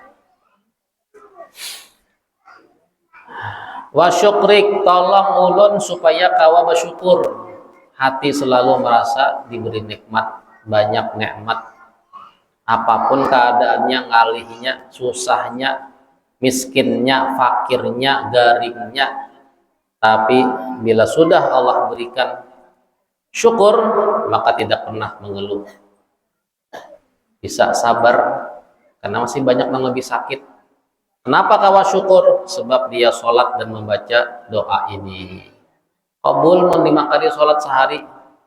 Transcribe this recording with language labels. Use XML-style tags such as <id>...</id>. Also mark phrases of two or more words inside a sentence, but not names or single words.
<ar>وشكرك,</ar> <bjn>tolong ulun supaya kawa bersyukur.</bjn> <id>Hati selalu merasa diberi nikmat, banyak nikmat. Apapun keadaannya, ngalihnya, susahnya, miskinnya, fakirnya, garingnya, tapi bila sudah Allah berikan syukur, maka tidak pernah mengeluh. Bisa sabar karena masih banyak yang lebih sakit.</id> <bjn>Kenapa kawa syukur?</bjn> <id>Sebab dia sholat dan membaca doa ini. Qabul 5 kali sholat sehari.</id>